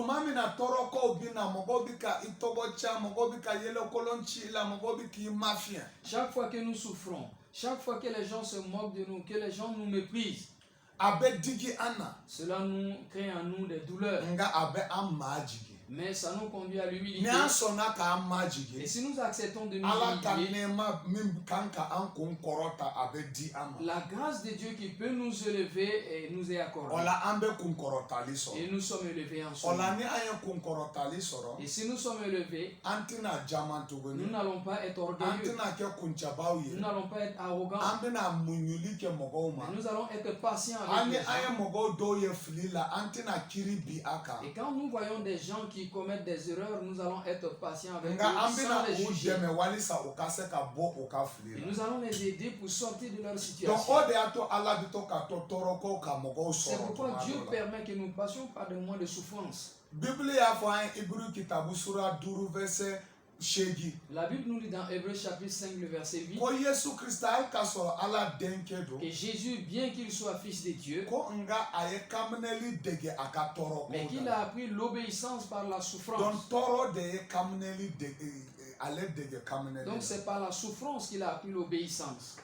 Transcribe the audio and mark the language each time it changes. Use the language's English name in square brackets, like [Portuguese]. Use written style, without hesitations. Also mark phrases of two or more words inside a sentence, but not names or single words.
[French] Chaque fois que nous souffrons, chaque fois que les gens se moquent de nous, que les gens nous méprisent, cela nous crée en nous des douleurs. Mais ça nous conduit à l'humilité. [Bambara] Ni an sɔnna k'an majigi. [French] Et si nous acceptons de nous [Bambara] Ala ka [French] humilier, [Bambara] nɛɛma min kan ka an kun kɔrɔta a bɛ di an ma. [French] la grâce de Dieu qui peut nous élever nous est [Bambara] O [French] accordée. [Bambara] la an bɛ kun kɔrɔtali sɔrɔ. [French] Et nous sommes élevés en [Bambara] O [French] soi. [Bambara] la ni an ye kun kɔrɔtali sɔrɔ. [French] Et si nous sommes élevés, [Bambara] An tɛna jaman tuguni. [French] nous n'allons pas être [Bambara] An [French] orgueilleux. [Bambara] tɛna kɛ kuncabaw ye. [French] Nous n'allons pas être arrogants. [Bambara] An bɛna muɲuli kɛ mɔgɔw ma. [French] Mais nous allons être patients [Bambara] An [French] avec [Bambara] ni [French] les [Bambara] an ye [French] gens. [Bambara] mɔgɔw dɔw ye fili la an tɛna kiri bi a kan. [French] Et quand nous voyons des gens qui commettent des erreurs, nous allons être patients avec [Bambara] Nka an [French] eux [Bambara] bɛna [French] sans les [Bambara] u [French] juger. [Bambara] dɛmɛ walisa u ka se ka bɔ u ka [French] Et [Bambara] fili la. [French] nous allons les aider pour sortir de leur [Bambara] Donc [French] situation. [Bambara] o de y'a to Ala bɛ to ka to tɔɔrɔko ka mɔgɔw [French] C'est [Bambara] sɔrɔ [French] pourquoi [Bambara] tuma [French] Dieu [Bambara] dɔ la. [French] permet que nous passions par des moments de souffrance. [Bambara] Bibili y'a fɔ an ye Iburu kitabu sura 5 verset 8. [French] La Bible nous dit dans Hébreux chapitre 5, le verset 8, [Bambara] Ko Yesu Krista hali k'a sɔrɔ Ala denkɛ don. [French] que Jésus, bien qu'il soit fils de Dieu, [Bambara] Ko nga a ye kaminɛli dege a ka tɔɔrɔko [French] mais qu'il [Bambara] la. [French] a appris l'obéissance par la souffrance. [Bambara] Donc tɔɔrɔ de ye kaminɛli dege ale dege kaminɛli [French] Donc [Bambara] la. [French] c'est par la souffrance qu'il a appris l'obéissance.